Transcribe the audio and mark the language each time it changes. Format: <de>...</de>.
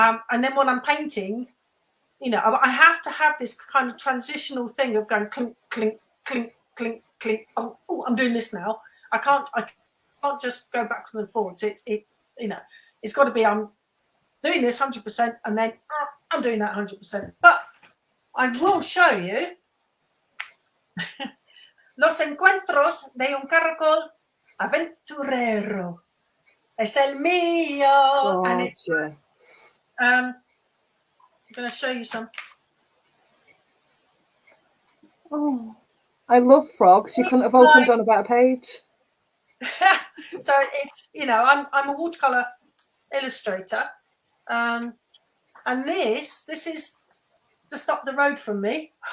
<en>And then when I'm painting, you know, I have to have this kind of transitional thing of going clink, clink, clink, clink, clink. Oh, I'm doing this now. I can't just go backwards and forwards. It you know, it's got to be I'm doing this 100% and then I'm doing that 100%. But I will show you</en> <es>los encuentros de un caracol aventurero. Es el mío.</es> <en>And it's I'm going to show you some. Oh, I love frogs. You couldn't have opened on a better page. So it's, you know, I'm a watercolor illustrator, and this is just up the road from me.</en>